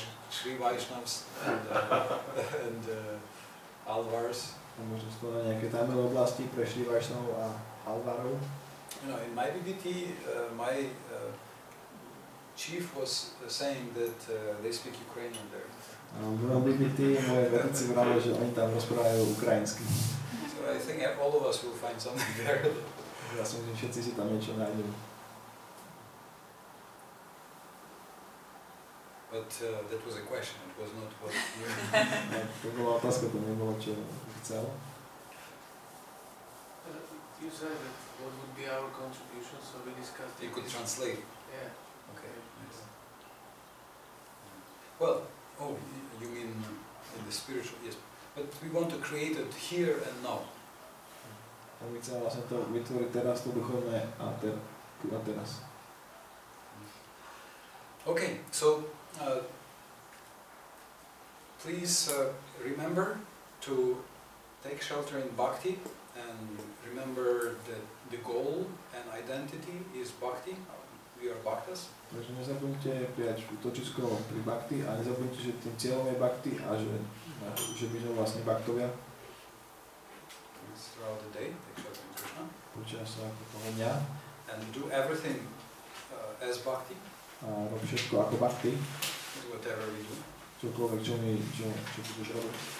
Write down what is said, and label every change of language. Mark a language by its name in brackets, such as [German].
[English] Sri Vaishnavs and Alvars. [Slovak] Možno sú to nejaké Tamil oblasti pre Sri Vaishnavov a Alvarov. [English] You know, in my BBT, my chief was saying that they speak Ukrainian there. [Slovak] V mojom BBT moje vedúci vravili, že oni tam rozprávajú ukrajinsky. [English] So I think all of us will find something there. [Slovak] Ja si myslím, že všetci si tam niečo nájdú. [English] But that was a question, it was not what you... [Slovak] To bola otázka, to nebolo, čo chcel. [English] You said that what would be our contribution, so we discussed... You could translate. Yeah. Okay, nice. Well, you mean in the spiritual, yes. But we want to create it here and now. [Slovak] A my chceme vlastne to vytvoriť teraz, to duchovné a teraz. [English] Okay, so please remember to take shelter in bhakti and remember that the goal and identity is bhakti. We are bhaktas. [Slovak] Takže nezabudnite prijať útočisko pri bhakti a nezabudnite, že tým cieľom je bhakti a že my sme vlastne bhaktovia. [English] Throughout the day, take shelter in Krishna. [Slovak] Počas ako toho dňa. [English] And do everything as bhakti. [Slovak] A rob všetko ako bhakti. [English] Whatever we do. [Slovak] Čokoľvek, čo budeš robiť.